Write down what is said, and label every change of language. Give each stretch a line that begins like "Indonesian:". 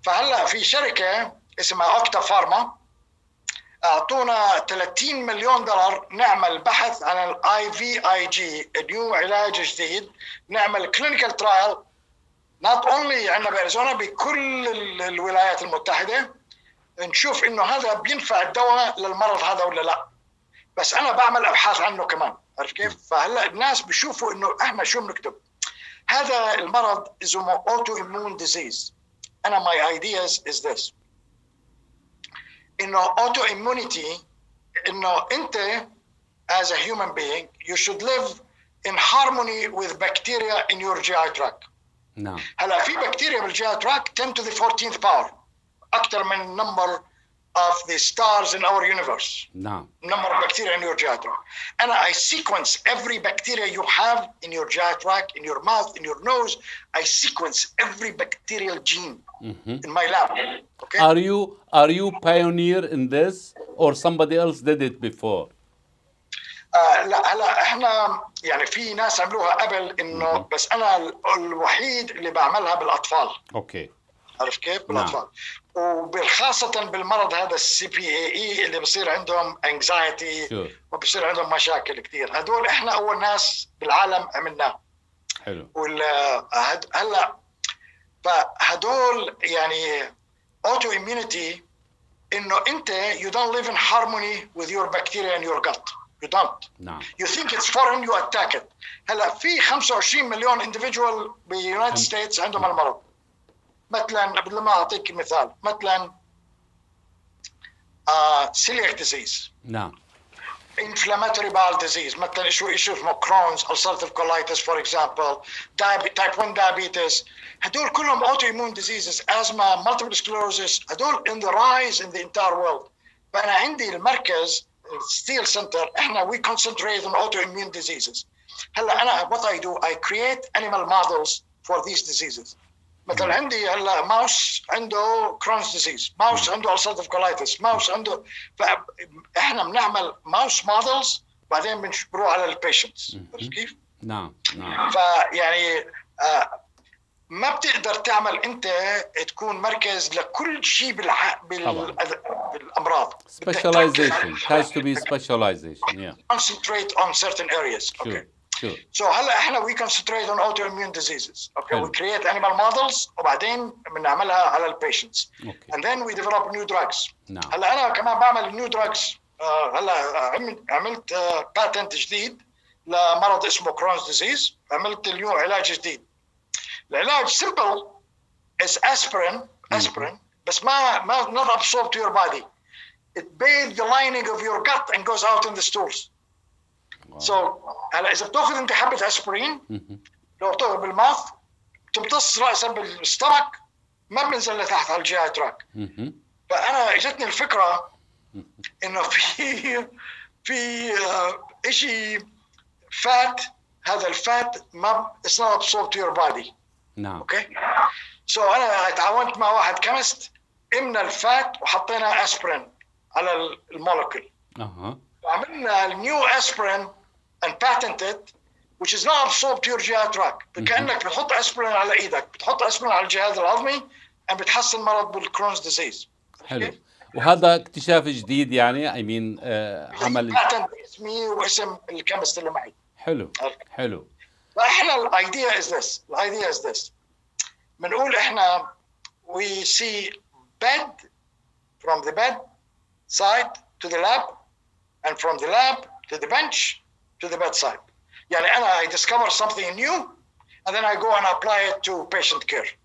Arabic: فهلا في شركه اسمها اوكتا فارما اعطونا $30 مليون نعمل بحث عن الاي في اي جي، نيو علاج جديد، نعمل كلينيكال ترايل نوت اونلي عندنا باريزونا، بكل الولايات المتحده، نشوف انه هذا بينفع الدواء للمرض هذا ولا لا. بس انا بعمل ابحاث عنه كمان. عارف كيف؟ فهلا الناس بيشوفوا انه احنا شو بنكتب. هذا المرض اسمه autoimmune disease. انا
English: my ideas is this، انه autoimmunity
Arabic: انه انت
English: as a human being you should live in harmony with bacteria in your GI tract.
Arabic: نعم. هلا في بكتيريا بالجي تراك
English: 10 to the 14th power،
Arabic: اكثر من
English: number of the stars in our universe.
Arabic: نعم.
English: number of bacteria in your GI tract. And I sequence every bacteria you have in your GI tract, in your mouth, in your nose. I sequence every bacterial gene in my lab. Okay. Are you pioneer in this or somebody else did it before?
Arabic: لا هلا احنا يعني في ناس عملوها قبل انه بس انا الوحيد اللي بعملها بالاطفال. اوكي. عارف كيف؟ بالاطفال. وبالخاصة بالمرض هذا CPAE اللي بصير عندهم anxiety وبصير عندهم مشاكل كثير. هدول احنا اول ناس بالعالم عملناه. حلو. هلا فهدول يعني
English: autoimmunity
Arabic: انه انت
English: you don't live in harmony with your bacteria in your gut. You don't.
Arabic: نعم.
English: You think it's foreign, you attack it.
Arabic: هلا في 25 مليون individual باليونايتد ستيتس عندهم المرض. مثلا قبل ما اعطيك مثال، مثلا celiac disease. نعم.
English: inflammatory bowel disease،
Arabic: مثلا شو اسمه
English: Crohn's, ulcerative colitis for example, type 1 diabetes.
Arabic: هدول كلهم
English: autoimmune diseases، asthma, multiple sclerosis.
Arabic: هدول
English: in the rise in the entire world.
Arabic: فأنا عندي المركز ستيل سنتر احنا
English: we concentrate on autoimmune diseases.
Arabic: هلا انا
English: what I do I create animal models for these diseases.
Arabic: مثلا عندي هلا ماوس عنده كرونز ديزيز، ماوس عنده ulcerative colitis، ماوس عنده، فاحنا بنعمل ماوس مودلز بعدين بنروح على البيشنتس. كيف؟ نعم. نعم. فيعني ما بتقدر تعمل انت تكون مركز لكل شيء بالامراض.
English: Specialization has to be specialization. Yeah. Concentrate on certain areas. Sure. Okay. Sure. So
Arabic: هلا احنا
English: we concentrate on autoimmune diseases. Okay. We create animal models
Arabic: وبعدين بنعملها على البيشنتس.
English: Okay. And then we develop new drugs.
Arabic: نعم. هلا انا كمان بعمل
English: new drugs.
Arabic: هلا عملت patent جديد لمرض اسمه Crohn's disease. عملت اليوم علاج جديد. العلاج
English: simple is aspirin
Arabic: بس ما
English: not absorbed to your body. It bathes the lining of your gut and goes out in the stools.
Arabic: So هلا اذا بتاخذ انت حبه اسبرين لو بتاخذ بالماث تمتص راسا بالستمك ما بنزل لتحت على الجي تراك. فانا اجتني الفكره انه في شيء فات، هذا الفات ما
English: it's not absorbed to your body.
Arabic: نعم. اوكي. سو انا تعاونت مع واحد كيمست، امنا الفات وحطينا اسبرين على المولكيول. وعملنا النيو اسبرين
English: and patented which is not absorbed to your GI tract.
Arabic: كأنك بتحط أسبرين على إيدك، بتحط أسبرين على الجهاز الهضمي بتحسن مرض بالكرونز ديزيز. حلو. وهذا اكتشاف جديد يعني عمل باتنت اسمي واسم الكيمست اللي معي. حلو. فاحنا الايديا
English: is this.
Arabic: بنقول احنا
English: we see bed from the bed side to the lab and from the lab to the bench to the bedside.
Arabic: يعني أنا
English: I discover something new and then I go and apply it to patient care.